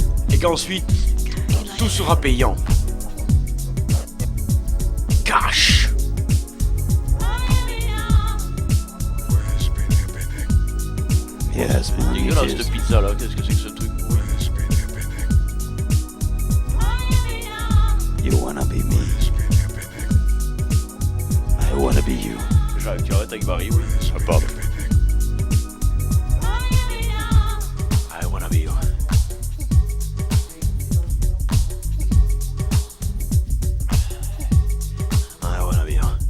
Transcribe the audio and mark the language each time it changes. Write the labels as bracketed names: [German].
[French] Et qu'ensuite, tout sera payant. [English] Cash. [French] Yes, dégueulasse cette pizza là, qu'est-ce que c'est que ce truc? [English] You wanna be me, I wanna be you. [French] J'arrive, tu arrêtes avec Barry, oui. Ah, pardon. [English] I wanna be you. I wanna be you.